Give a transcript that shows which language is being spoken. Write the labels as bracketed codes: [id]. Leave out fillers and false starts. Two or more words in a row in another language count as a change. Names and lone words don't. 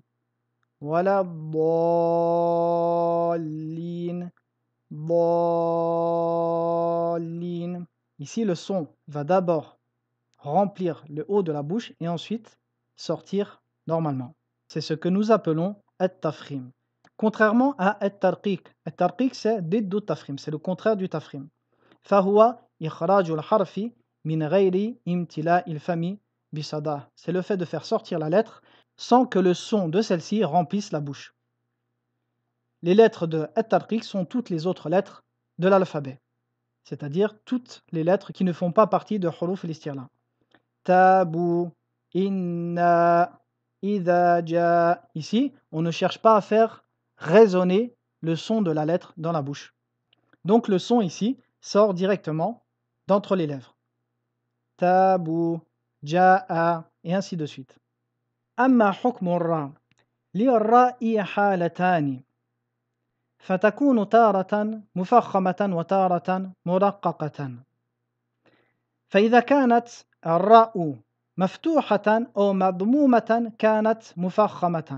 [ar] ولا الضالين. Dallin. [fr] Ici, le son va d'abord remplir le haut de la bouche et ensuite sortir normalement. C'est ce que nous appelons at-tafkhim. Contrairement à at-tarqiq. At-tarqiq, c'est [ar] ضد تفخيم, [fr] c'est le contraire du tafkhim. [ar] فهو إخراج الحرف من غير امتلاء الفم بصداه. [fr] C'est le fait de faire sortir la lettre sans que le son de celle-ci remplisse la bouche. Les lettres de at-tarqiq sont toutes les autres lettres de l'alphabet, c'est-à-dire toutes les lettres qui ne font pas partie de [ar] حروف الاستعلاء. Tabu, إن، إذا, ja. [fr] Ici, on ne cherche pas à faire résonner le son de la lettre dans la bouche. Donc le son ici sort directement d'entre les lèvres. [ar] تاب، جاء, [fr] et ainsi de suite. [ar] أما حكم الراء. للراء حالتان. فتكون تارة مفخمة وتارة مرققة. فإذا كانت الراء مفتوحة أو مضمومة كانت مفخمة.